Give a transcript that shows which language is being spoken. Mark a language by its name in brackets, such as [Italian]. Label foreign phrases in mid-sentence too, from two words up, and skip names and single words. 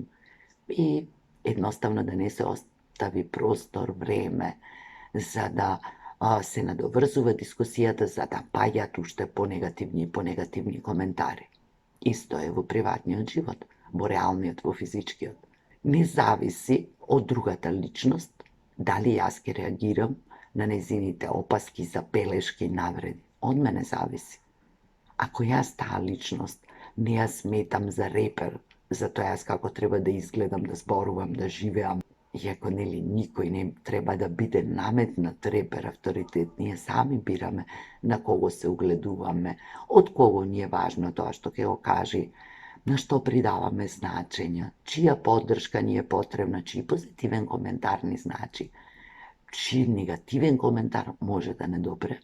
[Macedonian] И едноставно да не се остави простор, време, за да се надоврзува дискусијата, за да паѓаат уште понегативни и понегативни коментари. Исто е во приватниот живот, во реалниот, во физичкиот. Не зависи од другата личност дали јас ќе реагирам на нејзините опаски, забелешки и навреди. Од мене зависи. Ако јаз та личност не јаз сметам за репер, зато јаз како треба да изгледам, да зборувам, да живеам, иако нели никој не треба да биде наметнат репер авторитет, ние сами бираме на кого се угледуваме, од кого ни е важно тоа што ќе го кажи, на што придаваме значење, чија поддршка ни е потребна, чиј позитивен коментар ни значи, чиј негативен коментар може да не допре.